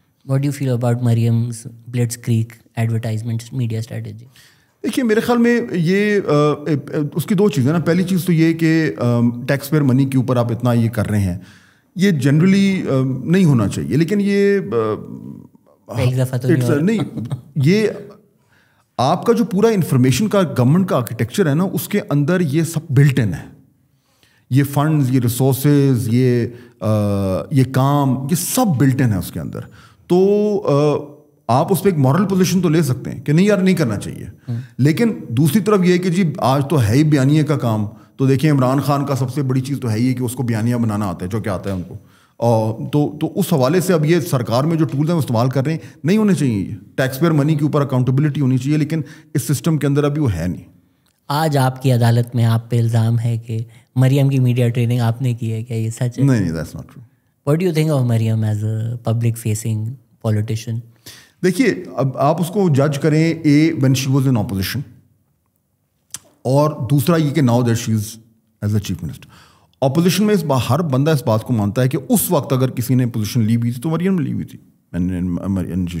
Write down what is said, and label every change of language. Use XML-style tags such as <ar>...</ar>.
<en>What do you feel about Mariam's Blitzkrieg advertisement media strategy?</en> <ur>دیکھیے میرے خیال میں یہ اس کی دو چیزیں نا. پہلی چیز تو یہ کہ ٹیکس پیئر منی کے اوپر آپ اتنا یہ کر رہے ہیں, یہ جنرلی نہیں ہونا چاہیے. لیکن یہ پہلی دفعہ تو نہیں, یہ آپ کا جو پورا انفارمیشن کا گورنمنٹ کا آرکیٹیکچر ہے نا, اس کے اندر یہ سب بلٹ ان ہے. یہ فنڈز, یہ ریسورسز, یہ کام, یہ سب بلٹ ان ہے اس کے اندر. تو آپ اس پہ ایک مورل پوزیشن تو لے سکتے ہیں کہ نہیں یار نہیں کرنا چاہیے, لیکن دوسری طرف یہ کہ جی آج تو ہے ہی بیانیے کا کام. تو دیکھیں عمران خان کا سب سے بڑی چیز تو ہے ہی کہ اس کو بیانیہ بنانا آتا ہے, جو کیا آتا ہے ان کو. تو اس حوالے سے اب یہ سرکار میں جو ٹولز ہیں وہ استعمال کر رہے ہیں, نہیں ہونے چاہیے. یہ ٹیکس پیئر منی کے اوپر اکاؤنٹیبلٹی ہونی چاہیے, لیکن اس سسٹم کے اندر ابھی وہ ہے نہیں. آج آپ کی عدالت میں آپ پہ الزام ہے کہ مریم کی میڈیا ٹریننگ آپ نے کی ہے, کیا یہ سچ ہے؟</ur> <en>نہیں, that's not true. What do you think of Maryam as a public facing politician?</en> <ur>دیکھیے, اب آپ اس کو جج کریں</ur> <en>when she was in opposition,</en> <ur>اور دوسرا یہ کہ</ur> <en>now that she is as a chief minister.</en> <ur>Opposition میں ہر بندہ اس بات کو مانتا ہے کہ اس وقت اگر کسی نے پوزیشن لی ہوئی تھی تو مریم نے لی ہوئی تھی.</ur>